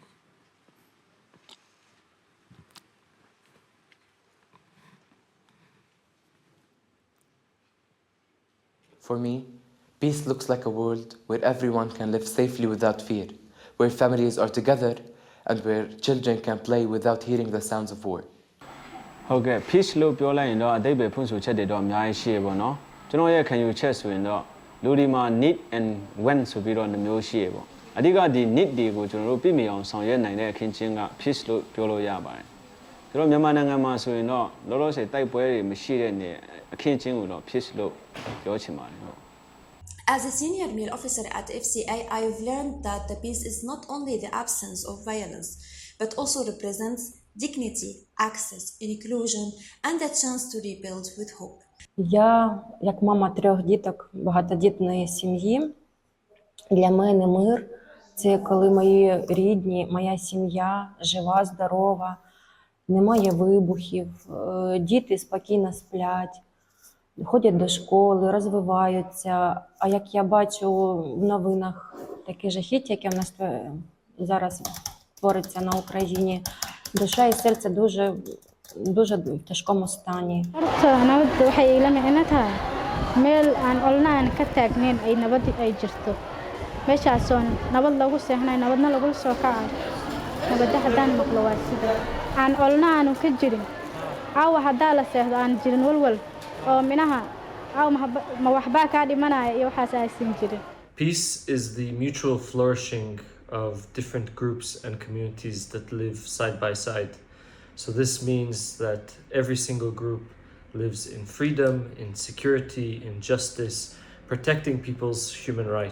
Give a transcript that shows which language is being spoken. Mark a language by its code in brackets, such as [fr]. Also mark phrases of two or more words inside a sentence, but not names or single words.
[en] For me, peace looks like a world where everyone can live safely without fear, where families are together, and where children can play without hearing the sounds of war. [my] ဟုတ်ကဲ့ peace လို့ပြောလိုက်ရင်တော့အဓိပ္ပာယ်ဖွင့်ဆိုချက်တွေတော့အများကြီးရှိရပေါ့နော်ကျွန်တော်ရဲ့ခံယူချက်ဆိုရင်တော့လူဒီမှာ [en] need and when [my] ဆိုပြီးတော့နှမျိုးရှိရပေါ့အဓိကဒီ need တွေကိုကျွန်တော်တို့ပြည့်မီအောင်ဆောင်ရွက်နိုင်တဲ့အခင်းချင်းက peace လို့ပြောလို့ရပါတယ်ကျွန်တော်မြန်မာနိုင်ငံမှာဆိုရင်တော့လောလောဆယ်တိုက်ပွဲတွေမရှိတဲ့နေအခင်းချင်းကိုတော့ peace လို့ပြောချင်ပါတယ်ဟုတ် [en] As a senior male officer at FCA, I've learned that the peace is not only the absence of violence, but also represents dignity, access, inclusion, and the chance to rebuild with hope. [uk] Я, як мама 3 діток багатодітної сім'ї, для мене мир – це коли мої рідні, моя сім'я жива, здорова, немає вибухів, діти спокійно сплять, ходять до школи, розвиваються. А як я бачу в новинах такі жахіття, яке в нас зараз твориться на Україні, душа і серце дуже в тяжкому стані. [so] Nabadda waxay ila micno tahay meel aan olna aan ka taagnayn ay nabad ay jirto meeshaasoon nabad lagu seexnay nabadna lagu soo kacay nabadda haddaan maqlo waa sida aan olna aanu ka jirin caawa haddaa la seexdo aan jirin walwal oo minaha caawa ma waxbaa kaa dhimanaya iyo waxaas aysan jirin. [en] Peace is the mutual flourishing of different groups and communities that live side by side. So this means that every single group lives in freedom, in security, in justice, protecting people's human rights.